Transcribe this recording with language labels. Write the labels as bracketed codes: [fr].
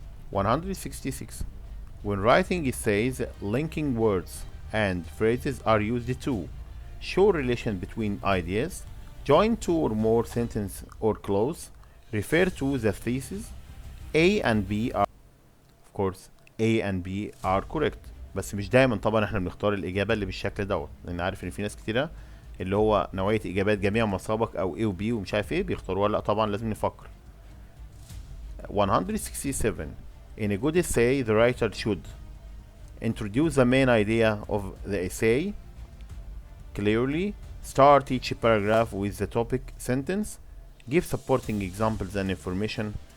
[en] 166. When writing essays, linking words and phrases are used to show relation between ideas, join two or more sentences or clause, refer to the thesis. A and B are, of course, A and B are correct. [ar] بس مش دايما طبعا احنا بنختار الإجابة اللي بالشكل دوت، لأن عارف إن في ناس كتيرة اللي هو نوعية إجابات جميع ما سبق أو A و B ومش عارف إيه بيختاروها. لأ طبعا لازم نفكر. 167. [en] In a good essay, the writer should introduce the main idea of the essay clearly, start each paragraph with the topic sentence, give supporting examples and information.